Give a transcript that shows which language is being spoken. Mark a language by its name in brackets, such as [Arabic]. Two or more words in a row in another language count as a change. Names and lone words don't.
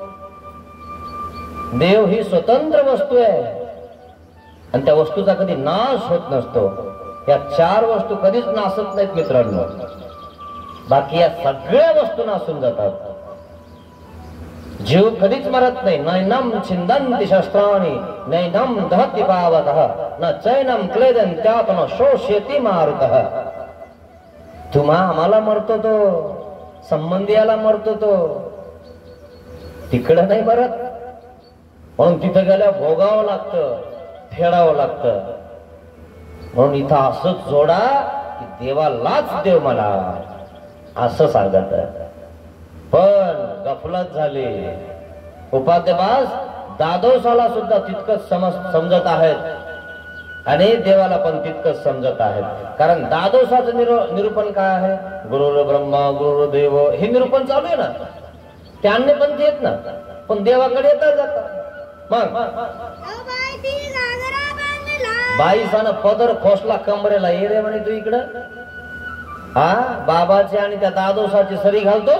[Marathi] देव ही स्वतंत्र वस्तू आहे आणि त्या वस्तूचा कधी नाश होत नसतो. या चार वस्तू कधीच नासत नाहीत मित्रांनो. बाकी या सगळ्या वस्तू नासून जातात. जीव कधीच मरत नाही. [Sanskrit] नैनम छिंदन्ति शस्त्राणि नैनम दहति पावतः न चैनम क्लेदन त्यात न शोष्यति मारुतः. [Marathi] तुम्हा आम्हाला मरतो तो, संबंधियाला मरतो तो, तिकडं नाही मरत. म्हणून तिथं गेल्या भोगावं लागतं, फेडावं लागतं. म्हणून इथं असंच जोडा की देवालाच देव म्हणा असं सांगत. पण गफलत झाली. उपाध्यबाज दादोसाला सुद्धा तितकंच समजत आहेत आणि देवाला पण तितकंच समजत आहेत. कारण दादोसाचं निरूपण काय आहे? [Sanskrit] गुरुर ब्रह्मा गुरुर देव [Marathi] हे निरूपण चालू आहे ना. ते अन्य पण येत ना, पण देवाकडे येतात जातात. मग बाईसानं पदर खोसला कमरेला. ये रे म्हणे तू इकडं. हा बाबाची आणि त्या दादोसाची सरी घालतोस?